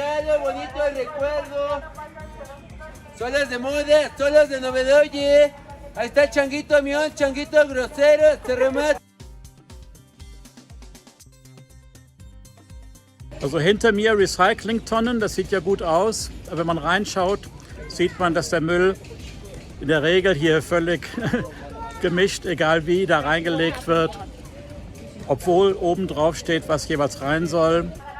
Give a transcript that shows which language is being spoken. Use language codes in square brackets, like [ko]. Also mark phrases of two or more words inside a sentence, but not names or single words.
[es] todo bonito de recuerdo. Solas de moda, solas de novedad, oye. Ahí está el changuito mión, changuito grosero, se remata. [de] Also hinter mir Recyclingtonnen, das sieht ja gut aus. Aber wenn man reinschaut, sieht man, dass der Müll in der Regel hier völlig gemischt, egal wie, da reingelegt wird. Obwohl oben drauf steht, was jeweils rein soll.